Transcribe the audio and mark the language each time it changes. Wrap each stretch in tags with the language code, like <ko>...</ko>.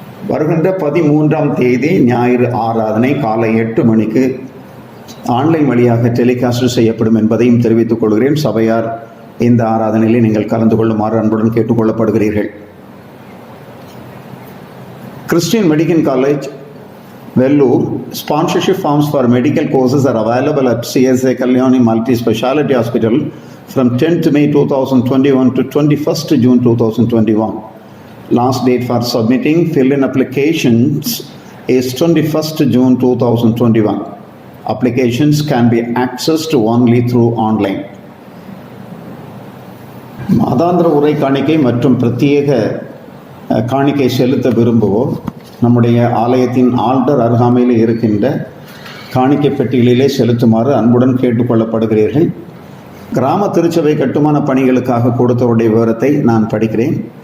<ta>வருகின்ற 13ஆம் தேதி ஞாயிறு ஆராதனை காலை 8 மணிக்கு ஆன்லைன் வழியாக டெலிகாஸ்ட் செய்யப்படும் என்பதையும் தெரிவித்துக் கொள்கிறேன். சபையார் இந்த ஆராதனையிலே நீங்கள் கலந்து கொள்ளுமாறு அன்புடன் கேட்டுக்கொள்ளப்படுகிறீர்கள்.</ta> <en>Christian medical college Vellore, sponsorship forms for medical courses are available at CSA Kalyani Multi-Speciality Hospital from 10th May 2021 to 21st June 2021. Last date for submitting fill-in applications is 21st June 2021. Applications can be accessed only through online.</en> <ta>மாதாந்திர உரை காணிக்கை மற்றும் பிரத்யேக காணிக்கை செலுத்த விரும்புவோர் நம்முடைய ஆலயத்தின் ஆல்டர் அருகாமையில் இருக்கின்ற காணிக்கை பெட்டிகளிலே செலுத்துமாறு அன்புடன் கேட்டுக்கொள்ளப்படுகிறீர்கள். கிராம திருச்சபை கட்டுமான பணிகளுக்காக கொடுத்தவருடைய விவரத்தை நான் படிக்கிறேன்.</ta>